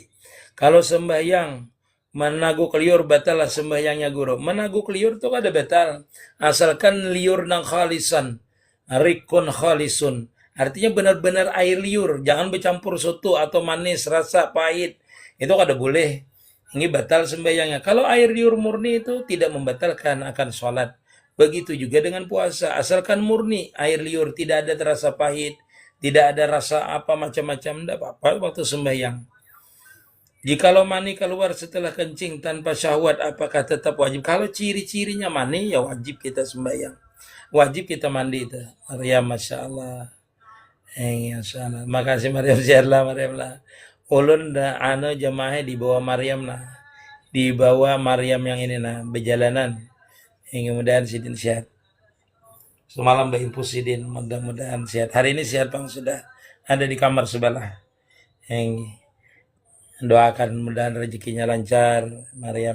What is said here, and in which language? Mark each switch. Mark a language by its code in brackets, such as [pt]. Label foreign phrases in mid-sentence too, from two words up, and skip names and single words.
[bjn] Kalau sembahyang menaguk liur batal sembahyangnya guru. Menaguk liur tuh ada batal. Asalkan liur nang khalisan. [ar] ريق خالص. [id] Artinya benar-benar air liur. Jangan bercampur soto atau manis, rasa, pahit. [bjn] Itu kada boleh. [id] Ini batal sembahyangnya. Kalau air liur murni itu tidak membatalkan akan sholat. Begitu juga dengan puasa. Asalkan murni air liur tidak ada terasa pahit. Tidak ada rasa apa macam-macam. Tidak apa-apa waktu sembahyang. Jikalau mani keluar setelah kencing tanpa syahwat, apakah tetap wajib? Kalau ciri-cirinya mani, ya wajib kita sembahyang. Wajib kita mandi itu. Maryam, [ar] ما شاء الله. ما شاء الله. [id] Makasih Maryam, siarlah Maryam lah. [bjn] Ulun da jamaah di bawah Maryam lah. Di bawah Maryam yang ini nah, berjalanan. Mudah-mudahan sidin sehat. Semalam Mbak Impus sidin, mudah-mudahan sehat. [id] Hari ini sehat Bang sudah ada di kamar sebelah. Doakan mudahan rezekinya lancar Maryam.